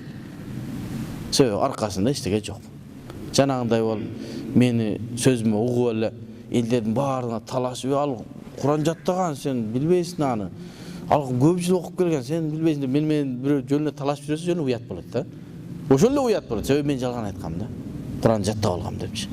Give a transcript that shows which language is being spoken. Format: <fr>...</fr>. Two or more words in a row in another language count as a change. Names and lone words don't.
<kk>Себебі арқасында ештеңе жоқ. Жаңағындай бол, мені сөзіме ұғып әлі, елдердің барлығына таласып, ал Құран жаттаған, сен білбейсің аны. Ал көп жыл оқып келген, сен білбейсің де, мен бір жөніне таласып жүресің, жөні ұят болады да.</kk> <ky>Ошол эле уят болот. Себеби мен жалган айткам да. Куран жаттап алгам депчи.</ky>